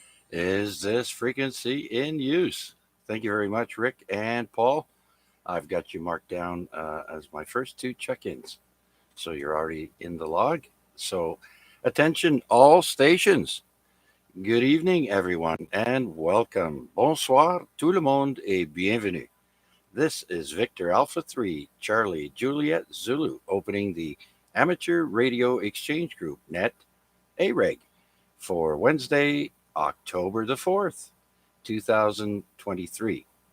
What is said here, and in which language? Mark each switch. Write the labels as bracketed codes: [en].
[en] Is this frequency in use? Thank you very much, Rick and Paul. I've got you marked down as my first two check-ins. So you're already in the log. So attention all stations. Good evening, everyone, and welcome. [fr] Bonsoir, tout le monde, et bienvenue. [en] This is Victor Alpha 3, Charlie Juliet Zulu, opening the Amateur Radio Exchange Group, NET, AREG, for Wednesday, October the 4th, 2023.